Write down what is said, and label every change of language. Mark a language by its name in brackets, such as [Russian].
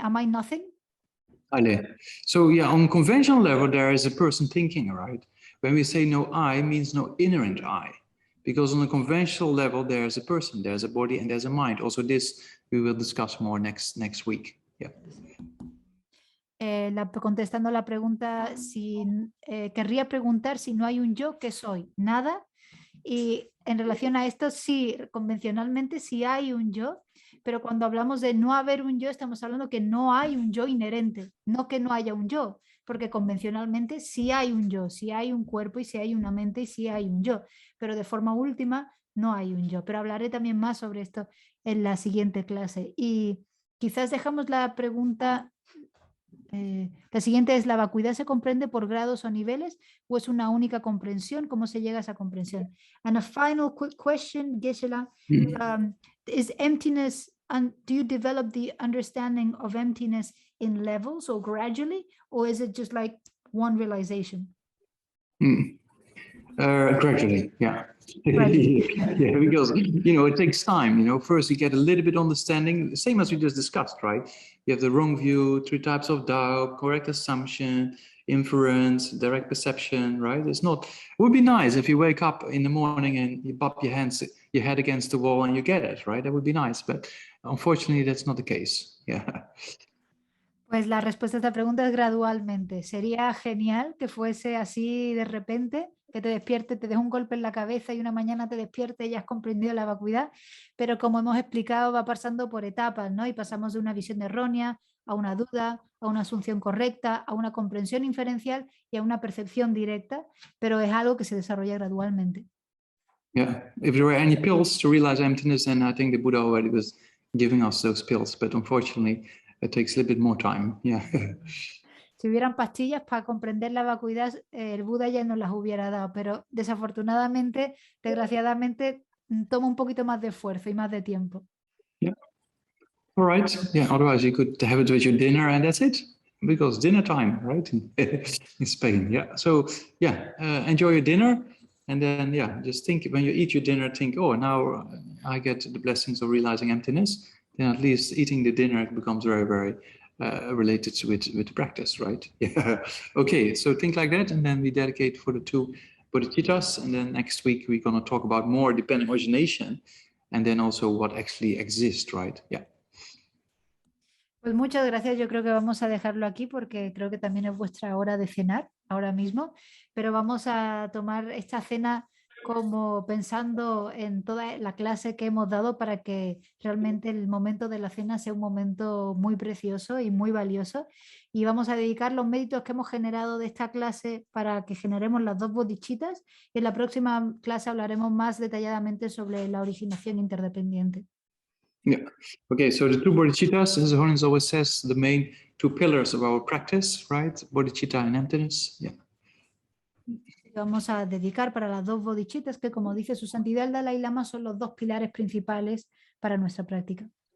[English] Am I nothing? [Spanish] Ale. [English] So yeah, on conventional level, there is a person thinking, right? When we say no I, means no inherent I. Because on a conventional level, there's a person, there's a body, and there's a mind. Also this, we will discuss more next week. Yeah. [Spanish] Contestando la pregunta, querría preguntar si no hay un yo, ¿qué soy? Nada. Y en relación a esto, sí, convencionalmente sí hay un yo, pero cuando hablamos de no haber un yo, estamos hablando que no hay un yo inherente, no que no haya un yo, porque convencionalmente sí hay un yo, sí hay un cuerpo y sí hay una mente y sí hay un yo, pero de forma última no hay un yo. Pero hablaré también más sobre esto en la siguiente clase. Y quizás dejamos la pregunta... la siguiente es, ¿la vacuidad se comprende por grados o niveles o es una única comprensión? ¿Cómo se llega a esa comprensión? [English] And a final quick question, Geshe-la, is emptiness, do you develop the understanding of emptiness in levels or gradually, or is it just like one realization? Gradually, yeah. Gradually. Yeah, because, it takes time, first you get a little bit understanding, the same as we just discussed, right? You have the wrong view, 3 types of doubt, correct assumption, inference, direct perception, right? It would be nice if you wake up in the morning and you bump your head against the wall and you get it, right? That would be nice, but unfortunately that's not the case. Yeah. [Spanish] Pues la respuesta a esta pregunta es gradualmente. Sería genial que fuese así de repente, que te despierte, te des un golpe en la cabeza y una mañana te despierte y ya has comprendido la vacuidad, pero como hemos explicado va pasando por etapas, ¿no? Y pasamos de una visión errónea a una duda, a una asunción correcta, a una comprensión inferencial y a una percepción directa, pero es algo que se desarrolla gradualmente. [English] Yeah, if there were any pills to realize emptiness, then I think the Buddha already was giving us those pills, but unfortunately it takes a little bit more time. Yeah. [Spanish] Si hubieran pastillas para comprender la vacuidad, el Buda ya nos las hubiera dado, pero desafortunadamente, desgraciadamente, toma un poquito más de esfuerzo y más de tiempo. [English] Yeah. All right. Yeah. Otherwise, you could have it with your dinner, and that's it. Because dinner time, right? In Spain. Yeah. So yeah, enjoy your dinner, and then just think when you eat your dinner, think, oh, now I get the blessings of realizing emptiness. Then at least eating the dinner becomes very, very related with the practice, right? Yeah. Okay. So think like that, and then we dedicate for the 2 bodhicittas, and then next week we're going to talk about more dependent origination, and then also what actually exists, right? Yeah. [Spanish] Pues muchas gracias, yo creo que vamos a dejarlo aquí porque creo que también es vuestra hora de cenar ahora mismo, pero vamos a tomar esta cena como pensando en toda la clase que hemos dado para que realmente el momento de la cena sea un momento muy precioso y muy valioso, y vamos a dedicar los méritos que hemos generado de esta clase para que generemos las 2 bodhicittas, y en la próxima clase hablaremos más detalladamente sobre la originación interdependiente. [English] Yeah. Okay, so the two bodhicittas, as Holiness always says, the main two pillars of our practice, right? Bodhicitta and emptiness. Yeah. [Spanish] Vamos a dedicar para las dos bodhicittas que, como dice su santidad el Dalai Lama, son los dos pilares principales para nuestra práctica.